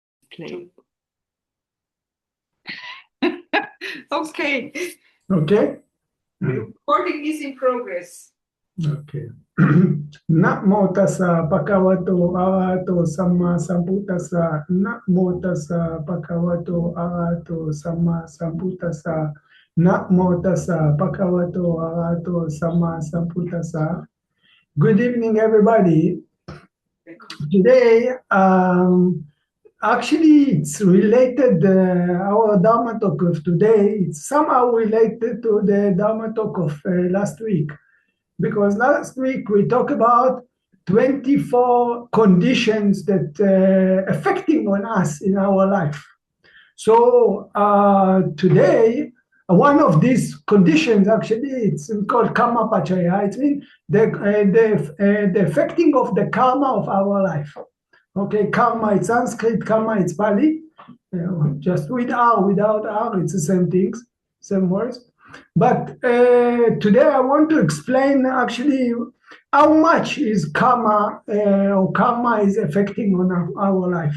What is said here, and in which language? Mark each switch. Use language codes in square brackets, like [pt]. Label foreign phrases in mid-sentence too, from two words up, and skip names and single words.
[en] Play. Okay. Okay? Recording is in progress. Okay. [pi] Namo tassa bhagavato arahato samma sambuddhassa. Namo tassa bhagavato arahato samma sambuddhassa. Namo tassa bhagavato arahato samma sambuddhassa. [en] Good evening, everybody. Today, actually, it's related, our Dharma talk of today, it's somehow related to the Dharma talk of last week. Because last week we talked about 24 conditions that affecting on us in our life. So today, one of these conditions, actually, it's called [pi] kamma pachaya. [en] It means the affecting of the karma of our life. Okay, karma, it's Sanskrit, karma, it's Pali. Just with R, without R, it's the same things, same words. But today I want to explain actually how much is karma or karma is affecting on our life.